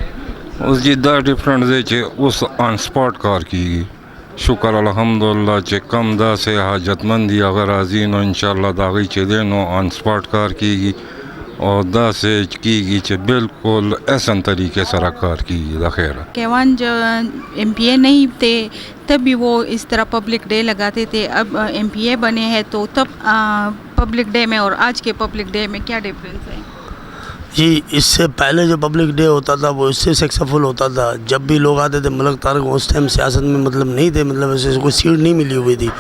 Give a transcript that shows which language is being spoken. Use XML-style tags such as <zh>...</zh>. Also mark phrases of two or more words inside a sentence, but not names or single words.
<ps>اوس جی دا ډفرنس دی چې اوس</ps> <en>on spot</en> <ps>کار کیږي شکر الحمدلله چې کم داسې حاجتمند دي هغه راځي نو انشاءالله د هغوی چې دی نو</ps> <en>on spot</en> <ps>کار کیږي او داسې کیږي چې بالکل احسن طریقے سره کار کیږي د خیره.</ps> <ur>کیوان جو ایم پی اے نہیں تھے تب بھی وہ اس طرح</ur> <en>public day</en> <ur>لگاتے تھے, اب ایم پی اے بنے ہیں تو تب</ur> <en>public day</en> <ur>میں اور آج کے</ur> <en>public day</en> <ur>میں کیا ڈفرینس ہے؟ جی اس سے پہلے جو</ur> <en>public day</en> <ur>ہوتا تھا وہ اس سے سکسیسفل ہوتا تھا. جب بھی لوگ آتے تھے ملک طارق اس ٹائم سیاست میں مطلب نہیں تھے, مطلب ایسے کوئی سیٹ نہیں ملی ہوئی تھی.</ur>